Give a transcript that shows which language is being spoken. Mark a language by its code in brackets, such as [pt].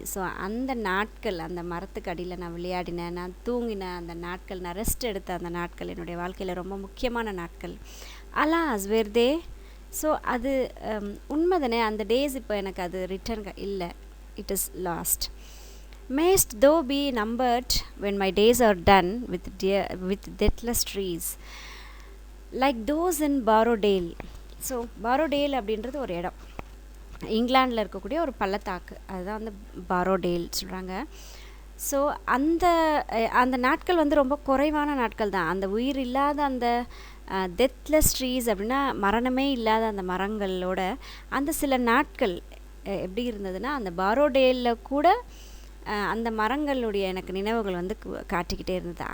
[ta] So அந்த நாட்கள், அந்த மரத்துக்கு அடியில் நான் விளையாடினேன், நான் தூங்கினேன் அந்த நாட்கள், நான் ரெஸ்ட் எடுத்த அந்த நாட்கள் என்னுடைய வாழ்க்கையில் ரொம்ப முக்கியமான நாட்கள். [en] Alas where they. [ta] ஸோ அது உண்மை தானே, அந்த டேஸ் இப்போ எனக்கு அது ரிட்டர்ன் இல்லை, [en] It is lost. Mayst thou be numbered when my days are done with deathless trees, like those in Borrowdale. [ta] So பாரோடேல் அப்படின்றது ஒரு இடம், இங்கிலாண்டில் இருக்கக்கூடிய ஒரு பள்ளத்தாக்கு, அதுதான் வந்து பாரோடேல் சொல்கிறாங்க. ஸோ அந்த அந்த நாட்கள் வந்து ரொம்ப குறைவான நாட்கள் தான். அந்த உயிர் இல்லாத அந்த டெத்லெஸ் ட்ரீஸ் அப்படின்னா மரணமே இல்லாத அந்த மரங்களோட அந்த சில நாட்கள் எப்படி இருந்ததுன்னா, அந்த பாரோடேலில் கூட அந்த மரங்களுடைய எனக்கு நினைவுகள் வந்து காட்டிக்கிட்டே இருந்தது.